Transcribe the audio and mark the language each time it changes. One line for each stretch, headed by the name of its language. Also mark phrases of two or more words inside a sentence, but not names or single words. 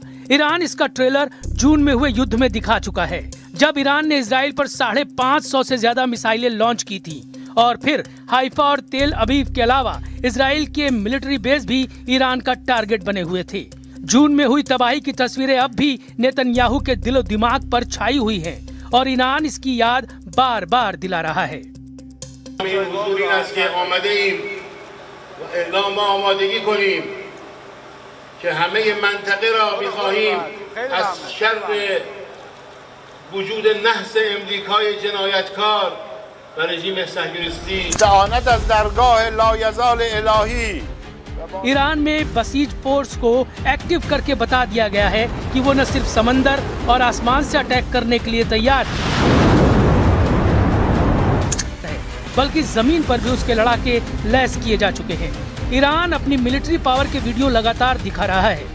Hindi: ईरान इसका ट्रेलर जून में हुए युद्ध में दिखा चुका है, जब ईरान ने इजराइल पर 550 से ज्यादा मिसाइलें लॉन्च की थी और फिर हाइफा और तेल अवीव के अलावा इजराइल के
English: military base
Hindi: भी ईरान का टारगेट बने हुए थे। जून में हुई तबाही की तस्वीरें अब भी नेतन्याहू के दिलो दिमाग पर छाई हुई हैं और ईरान इसकी याद बार बार दिला रहा है।
Persian: که همه منطقه را می‌خواهیم از شر وجود نحس امریکای جنایتکار و رژیم صهیونیستی استعانت از درگاه لایزال الهی
Hindi: ईरान में बसीज फोर्स को एक्टिव करके बता दिया गया है कि वो न सिर्फ समंदर और आसमान से अटैक करने के लिए तैयार है, बल्कि जमीन पर भी उसके लड़ाके लैस किए जा चुके हैं। ईरान अपनी
English: military power
Hindi: के वीडियो लगातार दिखा रहा है।